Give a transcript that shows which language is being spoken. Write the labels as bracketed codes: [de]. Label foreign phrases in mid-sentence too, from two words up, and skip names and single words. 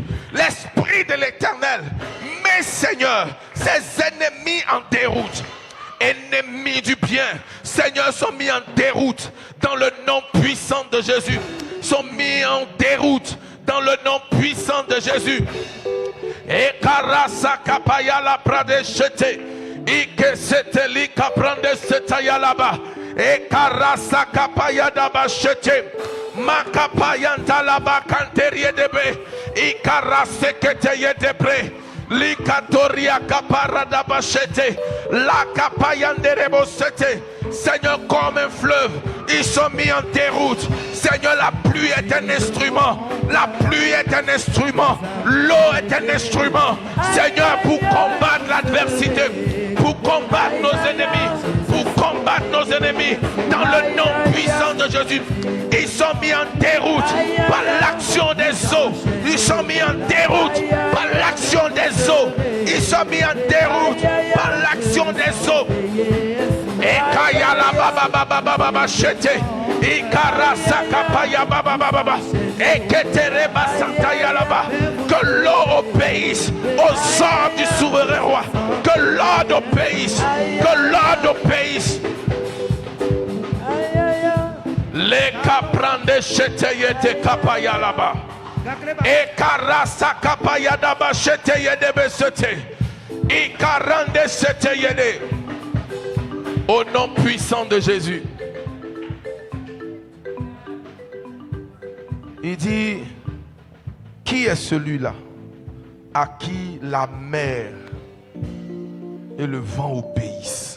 [fr] L'Esprit de l'Éternel met, Seigneur, ses ennemis en déroute. Ennemis du bien, Seigneur, sont mis en déroute dans le nom puissant de Jésus. Sont mis en déroute dans le nom puissant de Jésus. Et karasa kapaya la prade chete, ike seteli kaprande setaya là-bas. Et karasa kapaya daba chete, makapayanta là-bas kanterie debe, ikarase keteye debre. Likatoria kaparada bachete, la kapayanderebo sete. Seigneur, comme un fleuve, ils sont mis en déroute. Seigneur, la pluie est un instrument. La pluie est un instrument. L'eau est un instrument. Seigneur, pour combattre l'adversité, pour combattre nos ennemis, pour combattre nos ennemis, dans le nom puissant de Jésus. Ils sont mis en déroute par l'action des eaux. Ils sont mis en déroute par l'action des eaux. Ils sont mis en déroute par l'action des eaux. Et kaya la baba baba baba baba chete. Et karasa kapaya baba baba baba. Et ketere basanta yalaba. Que l'eau obéisse aux ordres du souverain roi. Que l'ordre obéisse. Que l'ordre obéisse. Les kaprande chete yete kapaya là-bas. Et karasa kapaya daba chete yede besete. Et karande chete yede. Au nom puissant de Jésus. Il dit, qui est celui-là à qui la mer et le vent obéissent?